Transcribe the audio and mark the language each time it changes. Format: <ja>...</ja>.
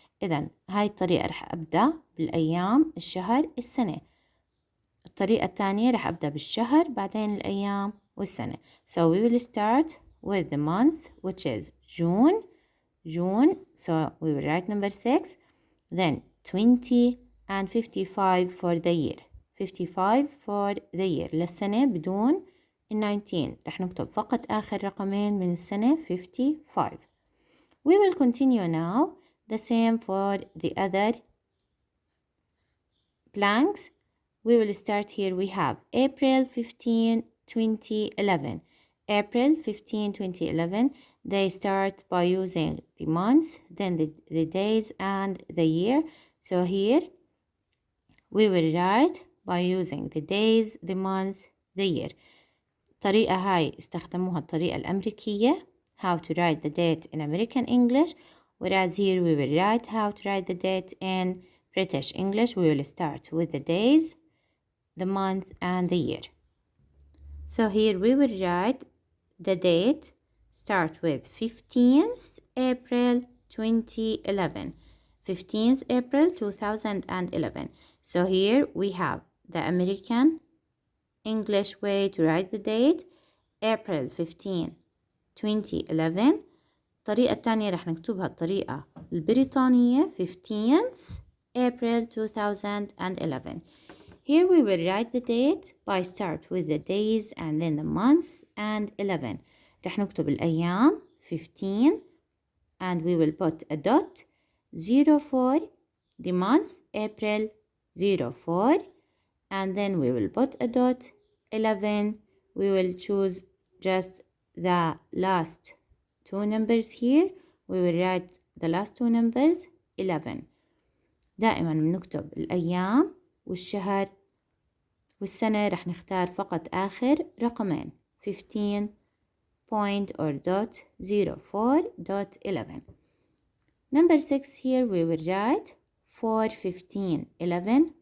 <ar>إذن هاي الطريقة رح أبدأ بالأيام، الشهر، السنة. الطريقة الثانية رح أبدأ بالشهر بعدين الأيام والسنة.</ar> <en>So we will start with the month, which is June. So we will write number 6, then 20 and 55 for the year. 55 for the year</en> <ar>للسنة بدون 19. رح نكتب فقط آخر رقمين من السنة 55.</ar> <en>We will continue now the same for the other blanks. We will start here. We have April 15, 2011. April 15, 2011. They start by using the month, then the days and the year. So here we will write by using the days, the month, the year.</en> <ar>الطريقة هاي استخدموها الطريقة الأمريكية.</ar> <en>How to write the date in American English. Whereas here we will write how to write the date in British English. We will start with the days, the month and the year. So here we will write the date. Start with 15th April 2011. 15th April 2011. So here we have the American English way to write the date. April 15, 2011.</en> <ar>الطريقة الثانية رح نكتبها الطريقة البريطانية 15th April 2011.</ar> <en>Here we will write the date by start with the days and then the month and 11.</en> <ar>رح نكتب الأيام</ar> <en>15 and we will put a dot 04, the month April 04, and then we will put a dot 11. We will choose just the last two numbers here. We will write the last two numbers 11.</en> <ar>دائما بنكتب الأيام والشهر والسنة رح نختار فقط آخر رقمين 15</ar> <en>point or dot 04 dot 11. Number 6 here we will write 4/15/11.</en>